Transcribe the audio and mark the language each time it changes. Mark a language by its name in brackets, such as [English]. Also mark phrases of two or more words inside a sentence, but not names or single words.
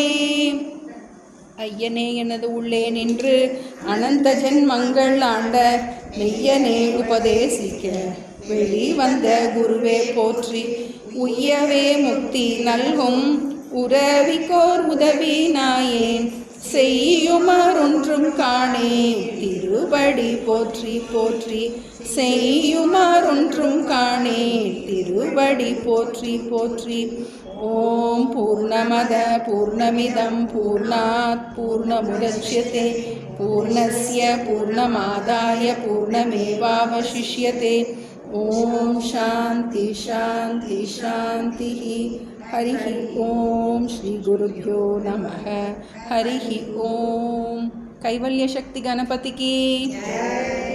[Tamil] ஐயனே எனது உள்ளே நின்று அனந்த ஜென்மங்கள் ஆண்ட மெய்யனே உபதேசிக்க வெளி வந்த குருவே போற்றி உய்யவே முக்தி நல்கும் உறவிக்கோர் உதவி நாயேன் செய்யுமாறொன்றும் காணேன் திருவடி போற்றி போற்றி செய்யுமாறொன்றும் காணேன் திருவடி போற்றி போற்றி. [Sanskrit] ॐ पूर्णमदः पूर्णमिदं पूर्णात् पूर्णमुदच्यते पूर्णस्य पूर्णमादाय पूर्णमेवावशिष्यते. ॐ शान्तिः शान्तिः शान्तिः. हरिः ॐ श्री गुरुभ्यो नमः. हरिः ॐ. [Tamil] கைவல்ய சக்தி கணபதிக்கு